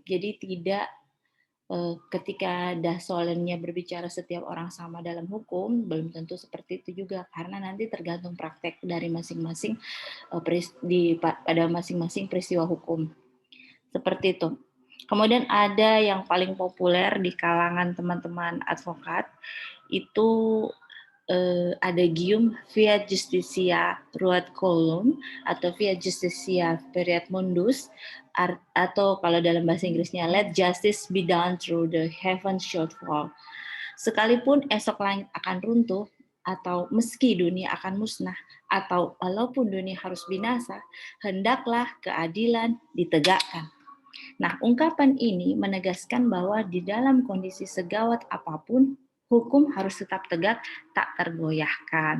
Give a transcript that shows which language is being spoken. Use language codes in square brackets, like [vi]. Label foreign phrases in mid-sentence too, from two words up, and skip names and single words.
[id] Jadi tidak ketika dasolennya berbicara setiap orang sama dalam hukum, belum tentu seperti itu juga, karena nanti tergantung praktek dari masing-masing pada masing-masing peristiwa hukum. Seperti itu. Kemudian ada yang paling populer di kalangan teman-teman advokat, itu adagium [la] fiat justitia ruat colum [id] atau [la] fiat justitia periat mundus, [id] atau kalau dalam bahasa Inggrisnya [en] let justice be done through the heaven shortfall. [id] Sekalipun esok langit akan runtuh, atau meski dunia akan musnah, atau walaupun dunia harus binasa, hendaklah keadilan ditegakkan. Nah, ungkapan ini menegaskan bahwa di dalam kondisi segawat apapun, hukum harus tetap tegak, tak tergoyahkan.